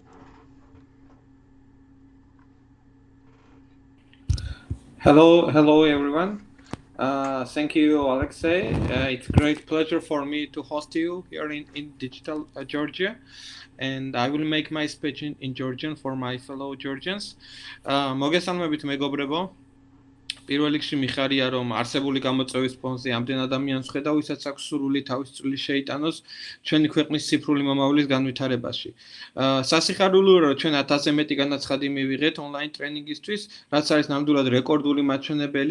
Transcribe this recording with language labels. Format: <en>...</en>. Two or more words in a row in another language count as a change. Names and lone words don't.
<en>Hello everyone. Thank you, Alexei. It's a great pleasure for me to host you here in digital Georgia, and I will make my speech in Georgian for my fellow Georgians.</en> <ka>მოგესალმებით მეგობრებო. პირველ რიგში მიხარია, რომ არსებული გამოწვევის ფონზე ამდენ ადამიანს ხედავ, ვისაც აქვს სურვილი თავის წვლილი შეიტანოს ჩვენი ქვეყნის ციფრული მომავლის განვითარებაში. სასიხარულოა, რომ ჩვენ 1000-ზე მეტი განაცხადი მივიღეთ ონლაინ ტრენინგისთვის, რაც არის ნამდვილად რეკორდული მაჩვენებელი.</ka>